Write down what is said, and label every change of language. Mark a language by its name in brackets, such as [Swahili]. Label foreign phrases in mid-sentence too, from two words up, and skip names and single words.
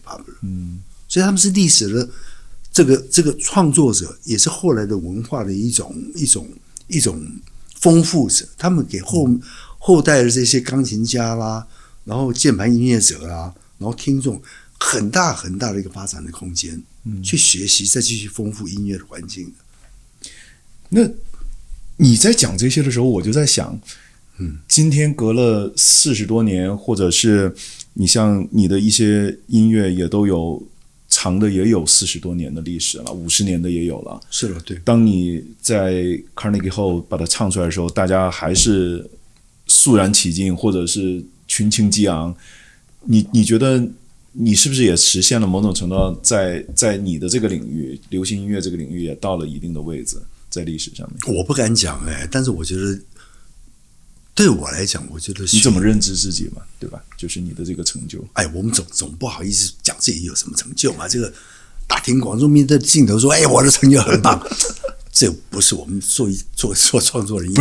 [Chinese] 所以他們是歷史的這個創作者，也是後來的文化的一種豐富者。他們給後代的這些鋼琴家啦，然後鍵盤音樂者啦，然後聽眾很大的一個發展的空間，去學習，再繼續豐富音樂的環境。那你在講這些的時候，我就在想，今天隔了40多年，或者是你像你的一些音樂也都有長的也有40多年的歷史了，50年的也有了。是了，对。當你在 Carnegie Hall 把它唱出來的時候，大家還是肅然起敬，或者是群情激昂。你覺得你是不是也實現了某種程度上在你的這個領域，流行音樂這個領域也到了一定的位置，在歷史上面？我不敢講但是我覺得對我來講，我覺得你怎麼認知自己嘛，對吧？就是你的這個成就。我們總不好意思講自己有什麼成就嘛。這個大庭廣眾面對鏡頭說，我的成就很棒，這不是我們做創作人，